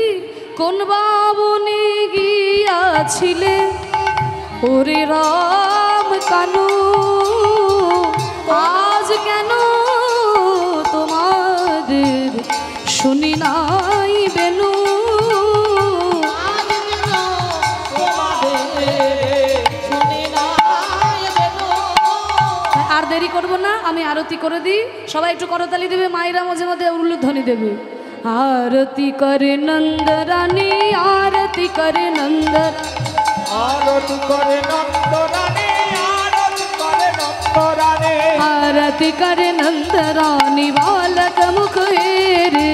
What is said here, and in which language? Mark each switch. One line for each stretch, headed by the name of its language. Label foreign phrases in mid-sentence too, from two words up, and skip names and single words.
Bangla: কোন বাবনে গিয়াছিলে ওরে রাম কানু, আজ কেন তোমাদের শুনি নাই বেনু। আজ কেন তোমাদের শুনি নাই বেনু। আর দেরি করব না, আমি আরতি করে দিই। সবাই একটু করতালি দেবে, মায়েরা মাঝে মাঝে উলুধ্বনি দেবে।
Hindi: आरती करे नंद रानी, आरती करे नंद, आरती करे नंद रानी, आरती करे नंद रानी, आरती करे नंद रानी बालक मुख हेरे।